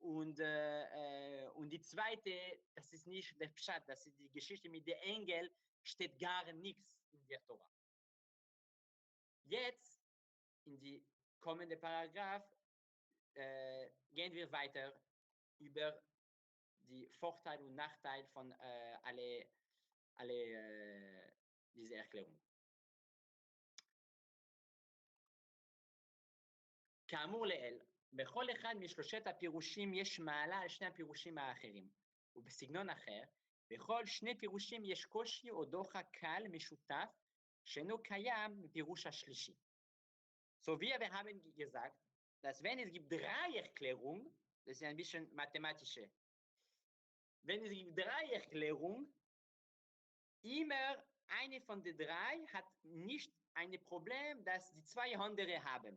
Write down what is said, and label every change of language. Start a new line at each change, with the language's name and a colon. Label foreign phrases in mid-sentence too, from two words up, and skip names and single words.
German: Und die zweite, das ist nicht der Pshat, das ist die Geschichte mit dem Engel, steht gar nichts in der Tora. Jetzt, in die kommende Paragraph, gehen wir weiter über die Vorteile und Nachteile von alle diese Erklärung.
Hebrew: כאמור לעיל, בכל אחד משלושת הפירושים יש מעלה על שני הפירושים האחרים, ובסגנון אחר, בכל שני פירושים יש קושי או דוחק קל משותף, שאינו קיים בפירוש השלישי.
German: So, wir haben gesagt, dass wenn es gibt drei Erklärungen, das ist ein bisschen mathematische, wenn es gibt drei Erklärungen, immer eine von den drei hat nicht ein Problem, das die zwei andere haben.